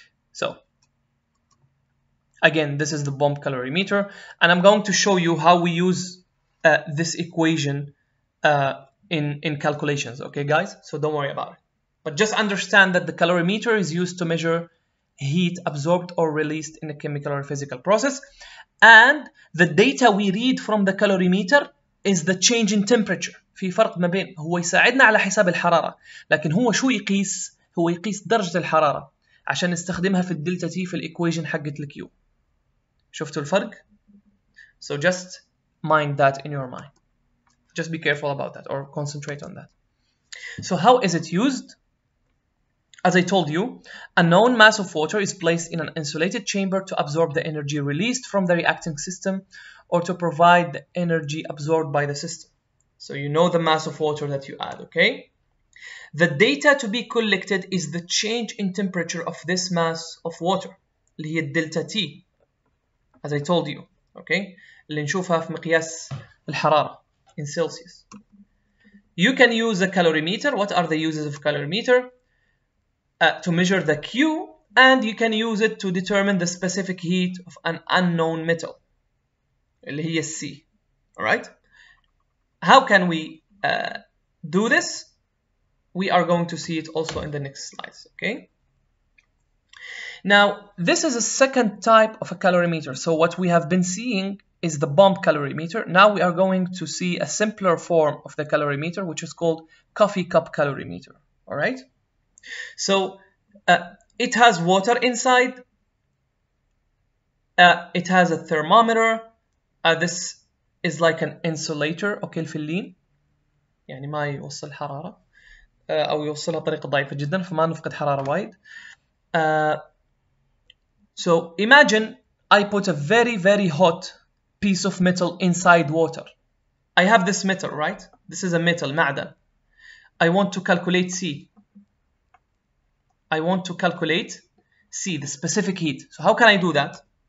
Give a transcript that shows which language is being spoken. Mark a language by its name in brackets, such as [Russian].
[English] So again, this is the bomb calorimeter, and I'm going to show you how we use this equation in calculations, okay guys? So don't worry about it. But just understand that the calorimeter is used to measure heat absorbed or released in a chemical or physical process, and the data we read from the calorimeter is the change in temperature. [Arabic] في فرق ما بين هو يساعدنا على حساب الحرارة، لكن هو شو يقيس؟ هو يقيس درجة الحرارة عشان نستخدمها في الدلتا تي في الإيكويشن حقت الكيو. شفتوا الفرق؟ [English] So just mind that in your mind. Just be careful about that or concentrate on that. So how is it used? As I told you, a known mass of water is placed in an insulated chamber to absorb the energy released from the reacting system or to provide the energy absorbed by the system. So you know the mass of water that you add, okay? The data to be collected is the change in temperature of this mass of water, [Arabic] اللي هي الدلتا T, [English] as I told you, okay? [Arabic] اللي نشوفها في مقياس الحرارة [English] in Celsius. You can use a calorimeter. What are the uses of calorimeter? To measure the Q, and you can use it to determine the specific heat of an unknown metal, [Arabic] اللي هي C. [English] All right? How can we do this? We are going to see it also in the next slides, okay? Now, this is a second type of a calorimeter. So what we have been seeing is the bomb calorimeter. Now we are going to see a simpler form of the calorimeter, which is called coffee cup calorimeter, all right? So it has water inside. It has a thermometer. This is like an insulator. [Arabic] Okay, الفلين يعني ما يوصل حرارة أو يوصلها بطريقة ضعيفة جدا فما نفقد حرارة وايد. [English] So imagine I put a very hot piece of metal inside water. I have this metal, right? This is a metal, معدن. I want to calculate C. I want to calculate C, the specific heat. So how can I do that?